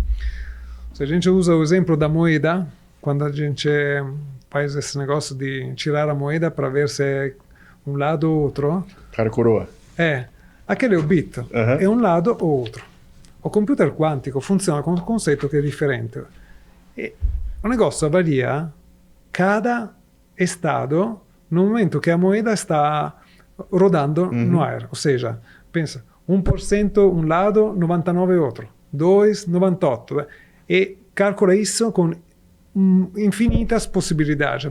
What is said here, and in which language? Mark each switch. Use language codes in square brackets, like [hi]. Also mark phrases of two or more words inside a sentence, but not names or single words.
[pt] Se a gente usa o exemplo da moeda, quando a gente faz esse negócio de tirar a moeda para ver se é um lado ou outro, Cara coroa. aquele é o bit, é um lado ou outro. O computer quântico funziona com um conceito [it] che è differente. [pt] E o negócio varia cada estado no momento che a moeda está rodando no ar. Ou seja, pensa, 1% um lado, 99 outro, 2, 98. E calcula isso com infinitas possibilidades.